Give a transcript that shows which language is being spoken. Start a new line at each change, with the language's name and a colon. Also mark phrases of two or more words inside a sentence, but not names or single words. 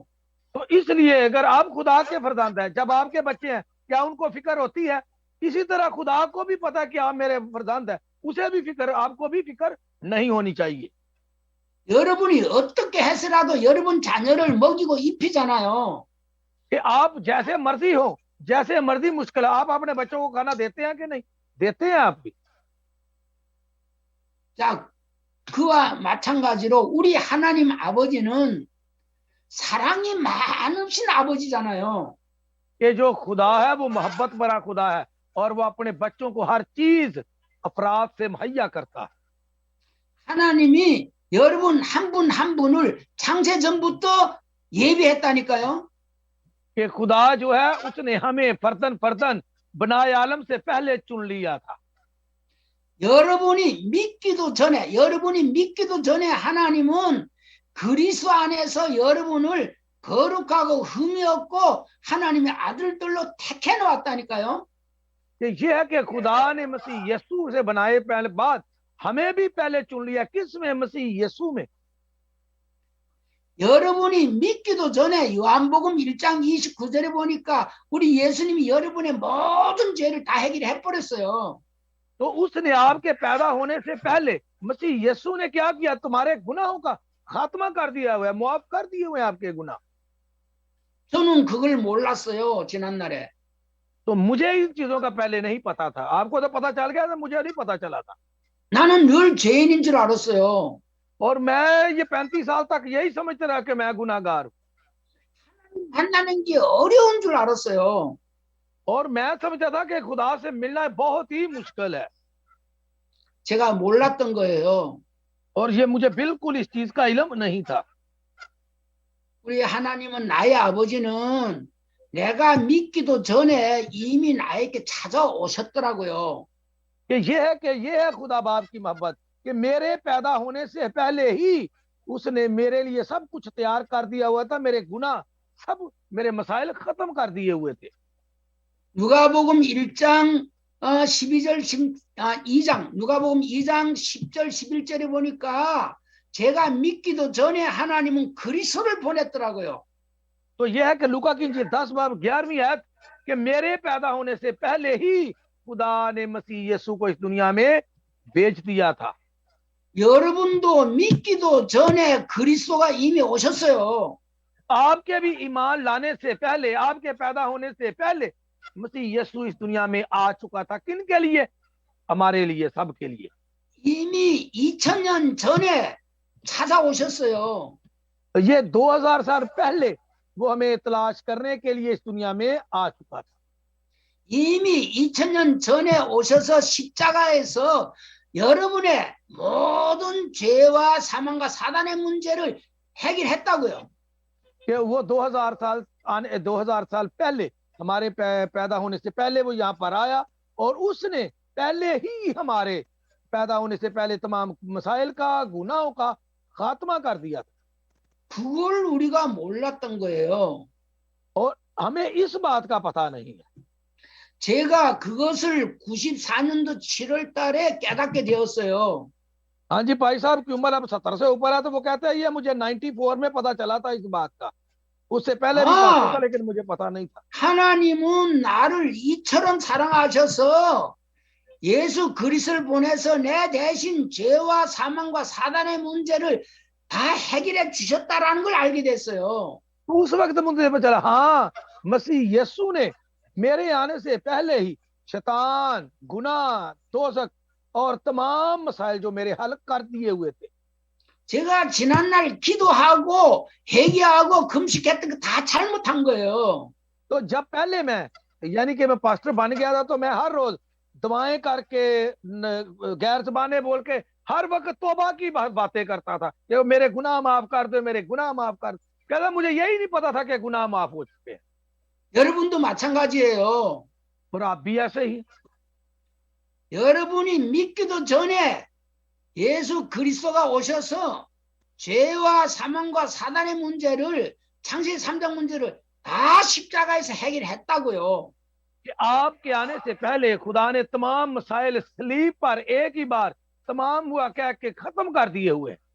Urdu: تو اس لیے اگر آپ خدا کے فرزند ہیں، جب آپ کے بچے ہیں، کیا ان کو فکر ہوتی ہے? اسی طرح خدا کو بھی پتا ہے کہ آپ میرے فرزند ہے، اسے بھی فکر، آپ کو بھی فکر نہیں ہونی چاہیے.
Korean: 여러분이 어떻게 해서라도 여러분 자녀를 먹이고 입히잖아요.
Urdu: کہ آپ جیسے مرضی ہو، جیسے مرضی مشکل، آپ اپنے بچوں کو کھانا دیتے ہیں کہ نہیں دیتے ہیں? آپ بھی.
Korean: 자, 그와 마찬가지로 우리 하나님 아버지는 사랑이 많으신 아버지잖아요.
Urdu: کہ جو خدا ہے وہ محبت بھرا خدا ہے اور وہ اپنے بچوں کو ہر چیز افراد سے مہیا کرتا ہے.
Korean: 하나님이 여러분 한 분 한 분을 창세 전부터 예비했다니까요.
Urdu: کہ خدا جو ہے اس نے ہمیں فرداً فرداً بنائے عالم سے پہلے چن لیا تھا.
Korean: 여러분이 믿기도 전에 하나님은 그리스도 안에서 여러분을 거룩하고 흠이 없고 하나님의 아들들로 택해 놓았다니까요.
Urdu: کہ یہ ہے کہ خدا نے مسیح یسوع سے بنائے پہلے بعد ہمیں بھی پہلے چن لیا. کس میں؟ مسیح یسوع میں.
Korean: 여러분이 믿기도 전에 요한복음 1장 29절에 보니까 우리 예수님이 여러분의 모든 죄를 다 해결해 버렸어요.
Urdu: تو اس نے آپ کے پیدا ہونے سے پہلے مسیح یسوع نے کیا کیا? تمہارے گناہوں کا خاتمہ کر دیا ہوا ہے، معاف کر دیے ہوئے ہیں آپ کے گناہ.
Korean: 저는 그걸 몰랐어요, 지난날에.
Urdu: تو مجھے ان چیزوں کا پہلے نہیں پتا تھا۔ آپ کو تو پتا چل گیا تھا، مجھے نہیں پتا چلا تھا.
Korean: 나는 늘 죄인인 줄 알았어요.
Urdu: اور میں یہ 35 سال تک یہی سمجھتے رہا کہ میں گناہگار ہوں.
Korean: 만나는 게 어려운 줄 알았어요.
Urdu: اور میں سمجھتا تھا کہ خدا سے ملنا بہت ہی مشکل ہے.
Korean: 제가 몰랐던 거예요.
Urdu: اور یہ مجھے بالکل اس چیز کا علم نہیں تھا.
Korean: 우리 하나님은 나의 아버지는 내가 믿기도 전에 이미 나에게 찾아오셨더라고요.
Urdu: یہ ہے خدا باپ کی محبت کہ میرے پیدا ہونے سے پہلے ہی اس نے میرے لیے سب کچھ تیار کر دیا ہوا تھا. میرے گناہ سب میرے مسائل ختم کر دیے ہوئے تھے.
Korean: 누가복음 1장 12절 2장 누가복음 2장 10절 11절에 보니까 제가 믿기도 전에 하나님은 그리스도를 보냈더라고요.
Urdu: تو یہ ہے کہ لوقا کی انجیل 10 باب 11ویں آیت کہ میرے پیدا ہونے سے پہلے ہی خدا نے مسیح یسوع کو اس دنیا میں بھیج دیا تھا.
Korean: 여러분도 믿기도 전에 그리스도가 이미 오셨어요.
Urdu: آپ کے بھی ایمان لانے سے پہلے، آپ کے پیدا ہونے سے پہلے مسیح یسوع اس دنیا میں آ چکا تھا. کن کے لیے؟ ہمارے لیے، سب کے لیے.
Korean: 이미 2000년 전에 찾아오셨어요.
Urdu: یہ 2000 سال پہلے وہ ہمیں تلاش کرنے کے لیے اس دنیا میں آ چکا تھا.
Korean: 이미 2000년 전에 오셔서 십자가에서 여러분의 모든 죄와 사망과 사단의 문제를 해결했다고요.
Urdu: کہ وہ 2000 سال پہلے ہمارے پیدا ہونے سے پہلے وہ یہاں پر آیا اور اس نے پہلے ہی ہمارے پیدا ہونے سے پہلے تمام مسائل کا، گناہوں کا خاتمہ کر دیا تھا.
Korean: 그걸 우리가 몰랐던 거예요.
Urdu: اور ہمیں اس بات کا پتا نہیں ہے.
Korean: 제가 그것을 94년도 7월 달에 깨닫게 되었어요.
Urdu: ہاں جی، بھائی صاحب کی عمر اب 70 سے اوپر ہے تو وہ کہتے ہیں یہ مجھے 94 میں پتا چلا تھا اس بات کا. اس سے پہلے بھی پتا تھا لیکن مجھے پتا نہیں تھا.
Korean: 하나님은 나를 이처럼 사랑하셔서 예수 그리스도를 보내서 내 대신 죄와 사망과 사단의 문제를 다 해결해 주셨다라는 걸 알게 됐어요.
Urdu: تو اس وقت مجھے پتا چلا، ہاں، مسیح یسوع نے میرے آنے سے پہلے ہی شیطان، گناہ، دوزخ اور تمام مسائل جو میرے حل کر دیے ہوئے تھے.
Korean: 제가 지난날 기도하고 회개하고 금식했던 거 다 잘못한 거예요.
Urdu: تو جب پہلے میں یعنی کہ میں پاسٹر بن گیا تھا تو میں ہر روز دعائیں کر کے، غیر زبانیں بول کے ہر وقت توبہ کی باتیں کرتا تھا کہ میرے گناہ معاف کر دو، میرے گناہ معاف کر دو. کہتا مجھے یہی نہیں پتا تھا کہ گناہ معاف ہو چکے ہیں.
Korean: 여러분도 마찬가지예요.
Urdu: اور آپ بھی ایسے ہی.
Korean: 여러분이 믿기도 전에 예수 그리스도가 오셔서 죄와 사망과 사단의 문제를, 창세기 3장 문제를 다 십자가에서 해결했다고요.
Urdu: کہ آپ کے آنے سے پہلے خدا نے تمام مسائل صلیب پر ایک ہی بار تمام ہوا کہہ کے ختم کر دیے ہوئے.